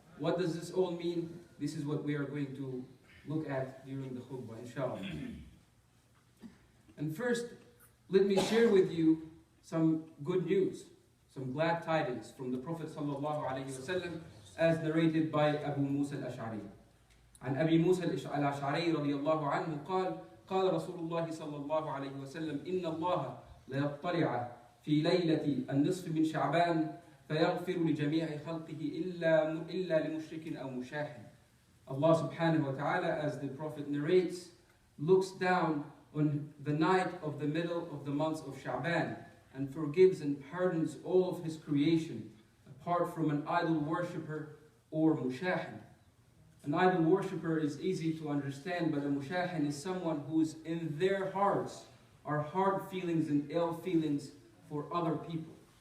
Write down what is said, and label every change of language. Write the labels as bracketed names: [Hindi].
[English] What does this all mean? This is what we are going to look at during the khutbah, inshallah. And first, let me share with you some good news, some glad tidings from the Prophet sallallahu alaihi wasallam, as narrated by Abu Musa al-Ash'ari. [Arabic] عن أبي موسى الأشعري رضي الله عنه قال قال رسول الله صلى الله عليه وسلم إن الله ليطلع في ليلة النصف من شعبان فيغفر لجميع خلقه إلا لمشرك أو مشاح. [English] Allah subhanahu wa ta'ala, as the Prophet narrates, looks down on the night of the middle of the months of Sha'ban and forgives and pardons all of his creation, apart from an idol worshipper or mushahin. An idol worshipper is easy to understand, but a mushahin is someone who's in their hearts are hard feelings and ill feelings for other people.